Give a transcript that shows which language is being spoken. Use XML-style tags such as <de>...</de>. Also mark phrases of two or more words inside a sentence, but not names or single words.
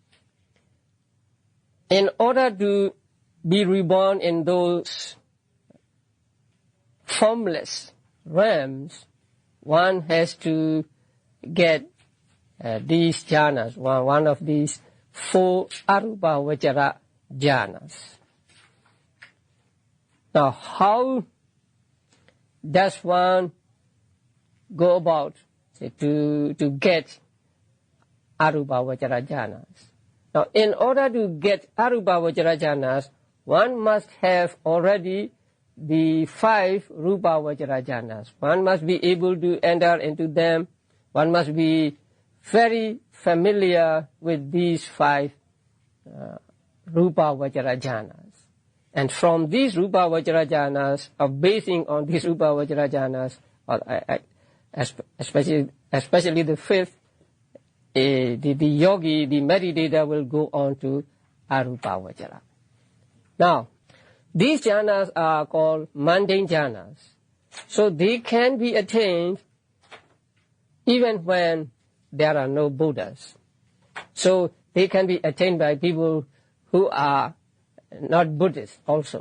<en>In order to be reborn in those formless realms, one has to get these jhanas, one of these 4</en> <pi>arupa vachara jhanas.</pi> <en>Now, how does one go about to get</en> <pi>arupa vachara jhanas?</pi> <en>Now, in order to get</en> <pi>arupa vachara jhanas,</pi> <en>one must have already the 5</en> <pi>rupa vachara jhanas.</pi> <en>One must be able to enter into them. One must be very familiar with these 5</en> <pi>rupa vachara jhanas.</pi> <en>And from these</en> <pi>rupa vachara jhanas,</pi> <en>or basing on these</en> <pi>rupa vachara jhanas,</pi> <en>especially the 5th, the yogi, the meditator will go on to</en> <pi>arupa vachara.</pi> <en>Now, these jhanas are called mundane jhanas. So they can be attained even when there are no Buddhas. So they can be attained by people who are not Buddhists also.</en>